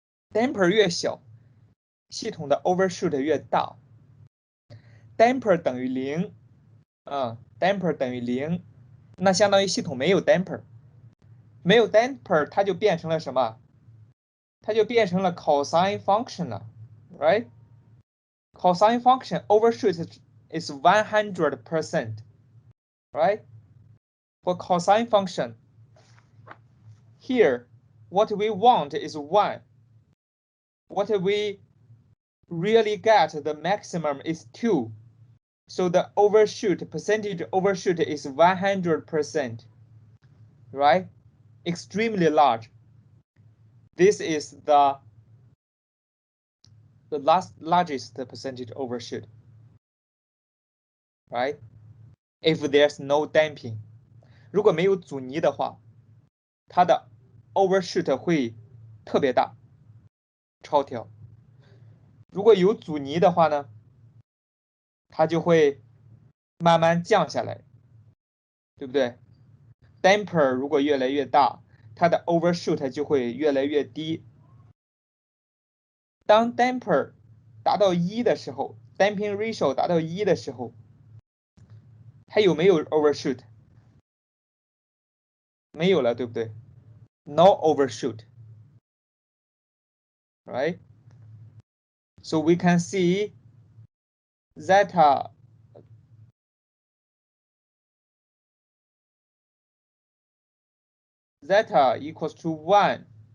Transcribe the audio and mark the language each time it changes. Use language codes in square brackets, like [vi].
[zh] damper 越小，系统的 overshoot 越大。 damper 等于0，damper 等于0，那相当于系统没有 damper， 没有 damper 它就变成了什么？它就变成了 [en] cosine function 了 ，right？ Cosine function overshoot is 100%, right? For cosine function, here, what we want is 1. What we really get, the maximum is 2. So the percentage overshoot is 100%, right? Extremely large. This is the largest percentage overshoot, right? If there's no damping. [zh] 如果没有阻尼的话，它的 overshoot 会特别大，超调。如果有阻尼的话呢，它就会慢慢降下来，对不对 ？damper 如果越来越大，它的 overshoot 就会越来越低。当 damper 达到1的时候 ，damping ratio 达到1的时候，还有没有 overshoot？没有了，对不对 ？ [en] No overshoot, right? So we can see zeta equals to 1.